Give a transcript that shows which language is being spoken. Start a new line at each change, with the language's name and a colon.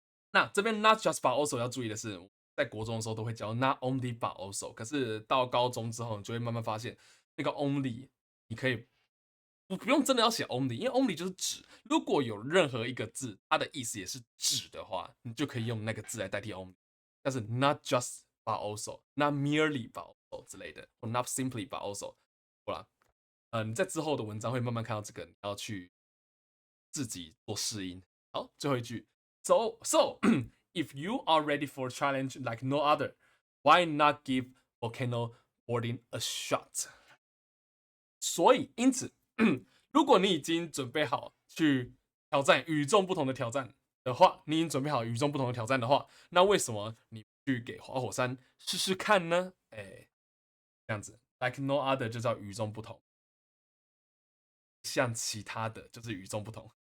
Chinese: 那这边 not just but also 要注意的是，在国中的时候都会教 not only but also，可是到高中之后，你就会慢慢发现，那个 only 你可以不用真的要写 only，因为 only 就是指，如果有任何一个字，它的意思也是指的话，你就可以用那个字来代替 only。但是 not just but also，not merely but also 之类的，或 not simply but also，好啦，你在之后的文章会慢慢看到这个，你要去自己做适应。
English: 好，最后一句，so if you are ready for a challenge like no other, why not give volcano boarding a shot？
Chinese: 所以，因此，如果你已经准备好去挑战与众不同的挑战的话，你已经准备好与众不同的挑战的话，那为什么你不去给花火山试试看呢？哎，这样子，
English: like no other
Chinese: 就叫与众不同，像其他的就是与众不同。